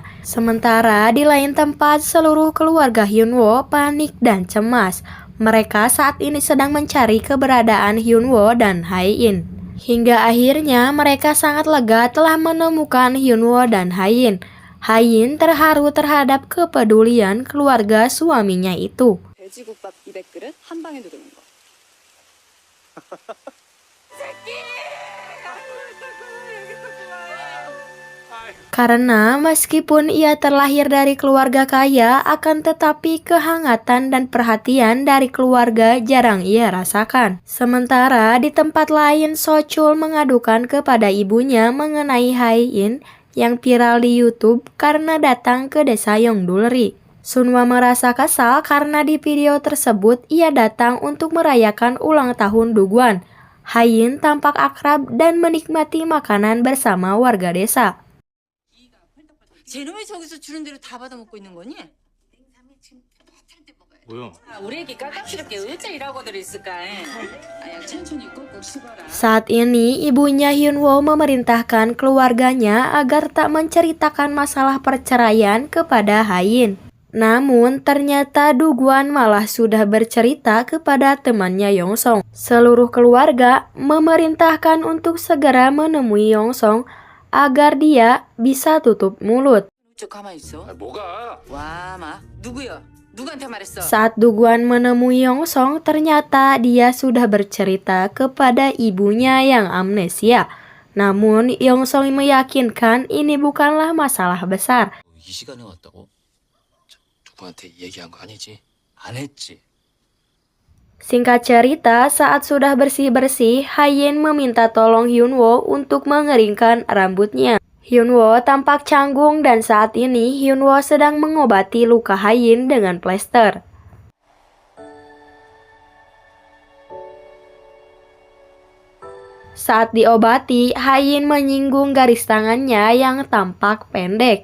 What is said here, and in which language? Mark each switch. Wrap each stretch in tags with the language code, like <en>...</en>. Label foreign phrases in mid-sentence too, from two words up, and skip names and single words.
<id>Sementara di lain tempat, seluruh keluarga Hyunwoo panik dan cemas. Mereka saat ini sedang mencari keberadaan Hyunwoo dan Hayin. Hingga akhirnya mereka sangat lega telah menemukan Hyunwoo dan Hayin. Hayin terharu terhadap kepedulian keluarga suaminya itu.</id> <ko>돼지국밥 200그릇 한 방에 누르는 거.</ko> <id>Karena meskipun ia terlahir dari keluarga kaya, akan tetapi kehangatan dan perhatian dari keluarga jarang ia rasakan. Sementara di tempat lain, Sochul mengadukan kepada ibunya mengenai Hayin yang viral di YouTube karena datang ke desa Yongdulri. Sunwa merasa kesal karena di video tersebut ia datang untuk merayakan ulang tahun Dugwan. Hayin tampak akrab dan menikmati makanan bersama warga desa.</id> <ko>쟤놈이 저기서 주는 대로 다 받아먹고 있는 거니? 뭐야? 우리 애기 깝깝스럽게 어째 일하고들 있을까? 아야 천천히 꼭꼭 씹어라.</ko> <id>Saat ini, ibunya Hyunwoo memerintahkan keluarganya agar tak menceritakan masalah perceraian kepada Hayin. Namun, ternyata Dugwan malah sudah bercerita kepada temannya Yongsong. Seluruh keluarga memerintahkan untuk segera menemui Yongsong agar dia bisa tutup mulut.</id> <ko>쭉 가만히 있어. 뭐가? 와, 마 누구야? 누구한테 말했어?</ko> <id>Saat Dugwan menemui Yongsong, ternyata dia sudah bercerita kepada ibunya yang amnesia. Namun, Yongsong meyakinkan ini bukanlah masalah besar.</id> <ko>이 시간에 왔다고? 누구한테 얘기한 거 아니지? 안 했지.</ko> <id>Singkat cerita, saat sudah bersih-bersih, Hayin meminta tolong Hyunwoo untuk mengeringkan rambutnya. Hyunwoo tampak canggung dan saat ini Hyunwoo sedang mengobati luka Hayin dengan plester. Saat diobati, Hayin menyinggung garis tangannya yang tampak pendek.</id>